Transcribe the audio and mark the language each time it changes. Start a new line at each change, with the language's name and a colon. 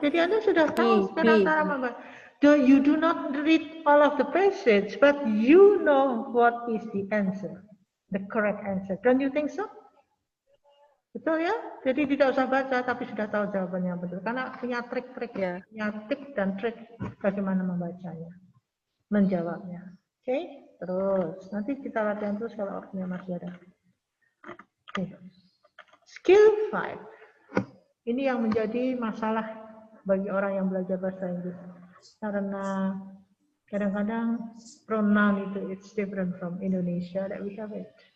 Indonesian: Jadi Anda sudah tahu sekarang cara membaca.
English: You do not read all of the passage, but you know what is the answer, the correct answer. Don't you think so?
Indonesian: Betul ya? Jadi tidak usah baca, tapi sudah tahu jawabannya betul. Karena punya trik-trik, punya trik dan trik bagaimana membacanya, menjawabnya. Oke? Terus, nanti kita latihan terus kalau waktunya masih ada. Oke.
English: Skill 5.
Indonesian: Ini yang menjadi masalah bagi orang yang belajar bahasa Inggris. Karena kadang-kadang pronoun itu
English: it's different from Indonesia that we have it.